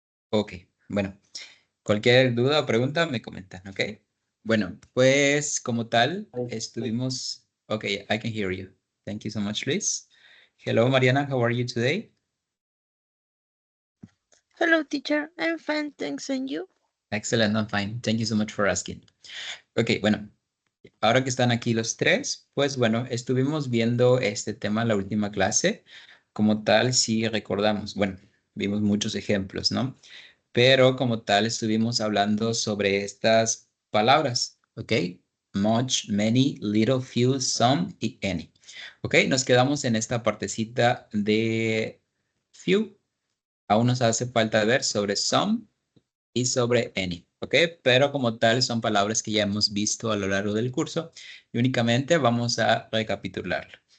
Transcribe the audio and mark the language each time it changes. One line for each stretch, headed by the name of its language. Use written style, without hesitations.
Spanish: Ok, bueno, cualquier duda o pregunta me comentan, ¿ok? Bueno, pues como tal, estuvimos...
English: Ok, I can hear you. Thank you so much, Luis. Hello, Mariana, how are you today? Hello, teacher. I'm fine, thanks, and you? Excellent, I'm fine. Thank you so much for asking.
Spanish: Ok, bueno, ahora que están aquí los tres, pues bueno, estuvimos viendo este tema en la última clase. Como tal, si recordamos, bueno, vimos muchos ejemplos, ¿no? Pero como tal estuvimos hablando sobre estas palabras, ¿ok?
English: Much, many, little, few, some y any.
Spanish: ¿Ok? Nos quedamos en esta partecita de few. Aún nos hace falta ver sobre some y sobre any. ¿Ok? Pero como tal son palabras que ya hemos visto a lo largo del curso y únicamente vamos a recapitularlo.